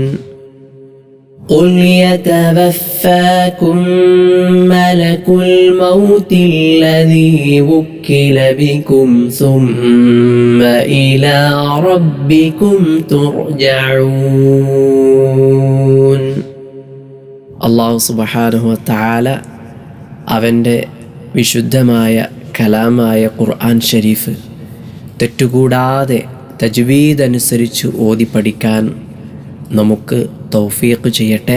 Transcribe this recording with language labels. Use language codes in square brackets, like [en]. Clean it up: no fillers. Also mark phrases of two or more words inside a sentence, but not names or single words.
[ar] قل يتوفاكم ملك الموت الذي وكل بكم ثم إلى ربكم ترجعون. [ml] അല്ലാഹു [ar] سبحانه وتعالى [ml] അവൻ്റെ വിശുദ്ധമായ കലാമായ [ar] قرآن شريف [ml] തെറ്റുകൂടാതെ തജ്വീദ് അനുസരിച്ച് ഓതി പഠിക്കാൻ നമുക്ക് തൗഫീഖ് ചെയ്യട്ടെ.